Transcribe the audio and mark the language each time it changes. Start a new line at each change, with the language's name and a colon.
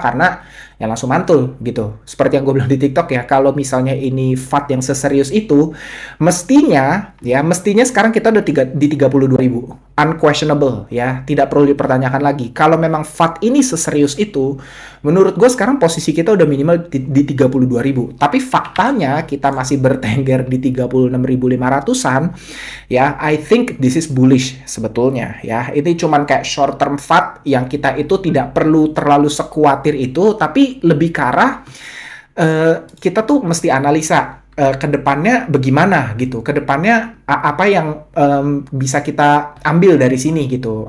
Indonesian: Karena ya langsung mantul gitu. Seperti yang gue bilang di TikTok ya, kalau misalnya ini FUD yang seserius itu, mestinya sekarang kita udah di 32.000. Unquestionable ya, tidak perlu dipertanyakan lagi. Kalau memang FUD ini seserius itu, menurut gue sekarang posisi kita udah minimal di 32.000. Tapi faktanya kita masih bertengger di 36.500-an ya.
English: I think this is bullish
Indonesian: sebetulnya ya. Ini cuman kayak short term FUD yang kita itu tidak perlu terlalu sekuatir itu, tapi lebih ke arah kita tuh mesti analisa ke depannya bagaimana gitu. Ke depannya apa yang bisa kita ambil dari sini gitu.